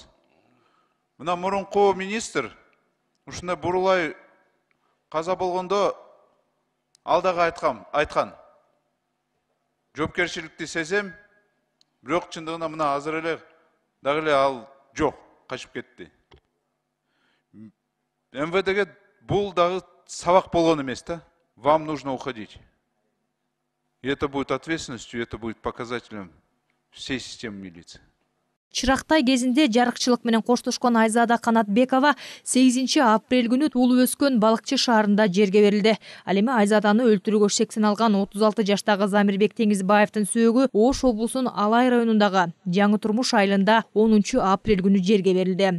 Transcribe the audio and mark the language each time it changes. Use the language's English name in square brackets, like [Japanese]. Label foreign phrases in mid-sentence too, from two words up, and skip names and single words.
[Kyrgyz] Мына мурунку министр ушундай бурулай каза болгондо алдага айткан. Жоопкерчиликти сезем, бирок чындыгында мына азыр эле дагы эле ал жок, качып кетти. МВДге бул дагы сабак болгон эмес да. [Russian] Вам нужно уходить. И это будет ответственностью, это будет показателем всей системы милиции. [Kyrgyz] Чырактай кезинде жарыкчылык менен коштошкон Айзада Канатбекова 8 апрель күнү туулуп өскөн Балыкчы шаарында жерге берилди. Ал эми Айзаданы өлтүрүүгө сексен алган 36 жаштагы Замирбек Теңизбаевдин сөөгү Ош облусунун Алай районундагы Жаңы Турмуш айылында 10 апрель күнү жерге берилди.